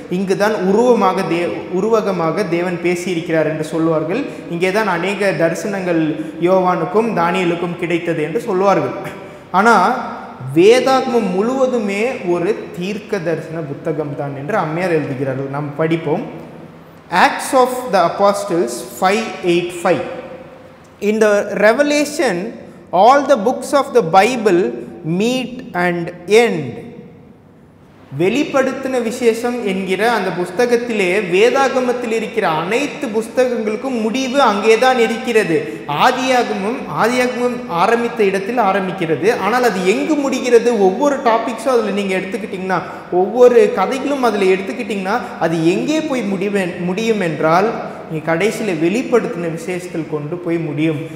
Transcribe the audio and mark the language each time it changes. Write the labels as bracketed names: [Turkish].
[Tamil] இங்கு தான் உருவகமாக தேவன் பேசியிருக்கிறார் என்று சொல்லுவார்கள். இங்கே தான் அநேக தரிசனங்கள் யோவானுக்கும் தானியேலுக்கும் கிடைத்தது என்று சொல்லுவார்கள். ஆனால் வேதாகமம் முழுவதுமே ஒரு தீர்க்க தரிசன புத்தகம் தான் என்று அம்மையார் எழுதுகிறார்கள். நாம் படிப்போம். [English] Acts of the Apostles 5:8-5. In the Revelation, all the books of the Bible meet and end. [Tamil] வெளிப்படுத்தின விசேஷம் என்கிற அந்த புஸ்தகத்திலே வேதாகமத்தில் இருக்கிற அனைத்து புஸ்தகங்களுக்கும் முடிவு அங்கே தான் இருக்கிறது. ஆதியாகமம் ஆரம்பித்த இடத்தில் ஆரம்பிக்கிறது. ஆனால் அது எங்கு முடிகிறது? ஒவ்வொரு டாபிக்ஸும் அதில் நீங்கள் எடுத்துக்கிட்டிங்கன்னா, ஒவ்வொரு கதைகளும் அதில் எடுத்துக்கிட்டிங்கன்னா அது எங்கே போய் முடியும் என்றால் நீ கடைசியில் வெளிப்படுத்தின விசேஷத்தில் கொண்டு போய் முடியும்.